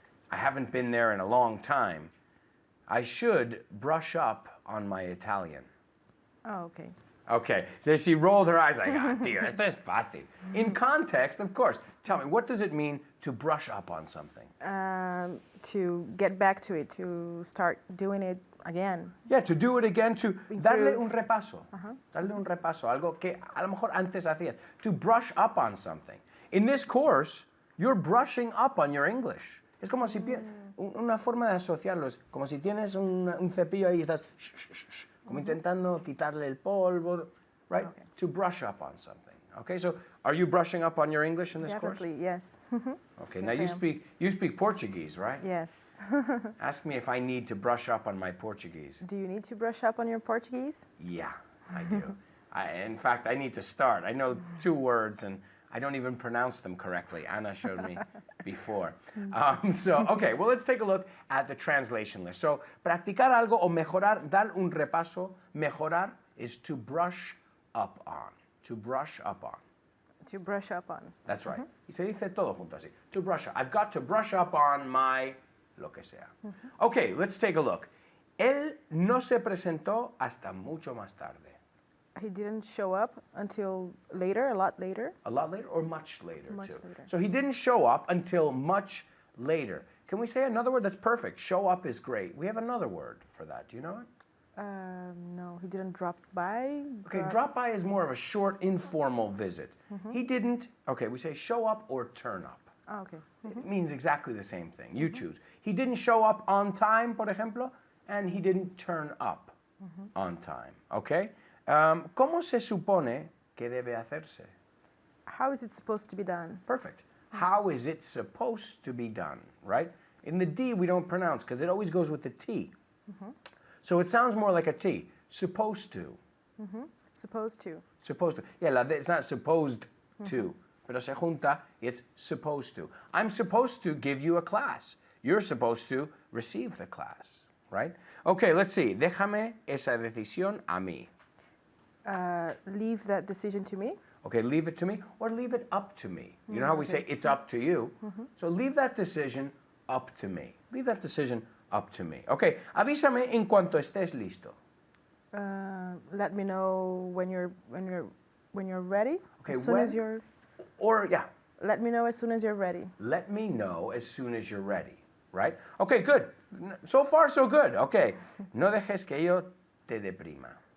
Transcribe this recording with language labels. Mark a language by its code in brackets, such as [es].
[en] I haven't been there in a long time. I should brush up on my Italian. Oh, okay. Okay, so she rolled her eyes like, ah, [es] tío, esto es fácil. [en] In context, of course. Tell me, what does it mean to brush up on something? To get back to it, to start doing it again. Yeah, to do it again, to [es] darle un [en] Improve. [es] repaso. Darle un repaso, algo que a lo mejor antes hacías. [en] To brush up on something. In this course, you're brushing up on your English. [es] Es como si, una forma de asociarlo, es como si tienes un cepillo ahí y estás como intentando quitarle el polvo, right? [en] Okay. To brush up on something. Okay, so are you brushing up on your English in this course? Definitely, yes. Okay, Yes, now you speak Portuguese, right? Yes. Ask me if I need to brush up on my Portuguese. Do you need to brush up on your Portuguese? Yeah, I do. In fact, I need to start. I know 2 words and I don't even pronounce them correctly. Anna showed me before. Okay, well, let's take a look at the translation list. So, [es] practicar algo o mejorar, dar un repaso, mejorar [en] is to brush up on. To brush up on. To brush up on. That's right. [es] Y se dice todo junto así. [en] To brush up. I've got to brush up on my [es] lo que sea. [en] Okay, let's take a look. [es] Él no se presentó hasta mucho más tarde. [en] He didn't show up until later, a lot later. A lot later or much later, Much too? later. So he didn't show up until much later. Can we say another word? That's perfect. Show up is great. We have another word for that. Do you know it? No, he didn't drop by. Okay, drop by is more of a short, informal visit. He didn't, okay, we say show up or turn up. Oh, okay. It means exactly the same thing. You choose. He didn't show up on time, [es] por ejemplo, [en] and he didn't turn up on time. Okay? [es] ¿Cómo se supone que debe hacerse? [en] How is it supposed to be done? Perfect. How is it supposed to be done, right? In the D, we don't pronounce because it always goes with the T. So it sounds more like a T. Supposed to. Supposed to. Supposed to. Yeah, la D, it's not supposed to. [es] Pero se junta, [en] it's supposed to. I'm supposed to give you a class. You're supposed to receive the class, right? Okay, let's see. [es] Déjame esa decisión a mí. [en] Leave that decision to me. Okay, leave it to me or leave it up to me. You know how we say it's up to you? So leave that decision up to me. Leave that decision up to me. [es] Okay, avísame en cuanto estés listo. [en] Let me know when you're ready. Okay, as soon as when? you're. Or, yeah, Let me know as soon as you're ready. let me know as soon as you're ready, right? Okay, good. So far, so good. Okay, [es] no dejes que yo te deprima.